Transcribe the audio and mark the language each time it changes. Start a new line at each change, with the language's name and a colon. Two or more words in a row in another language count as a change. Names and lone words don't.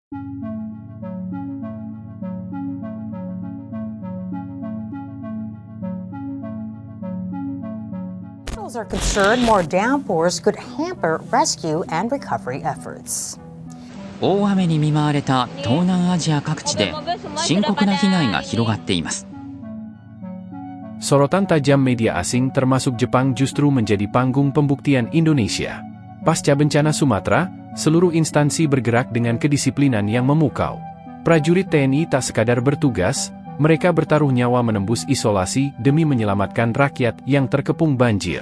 English: Officials are concerned more downpours could hamper rescue and recovery efforts.
Japanese: 大雨に見舞われた東南アジア各地で深刻な被害が広がっています。
Indonesian: Sorotan tajam media asing termasuk Jepang justru menjadi panggung pembuktian Indonesia. Pasca bencana Sumatera, seluruh instansi bergerak dengan kedisiplinan yang memukau. Prajurit TNI tak sekadar bertugas, mereka bertaruh nyawa menembus isolasi demi menyelamatkan rakyat yang terkepung banjir.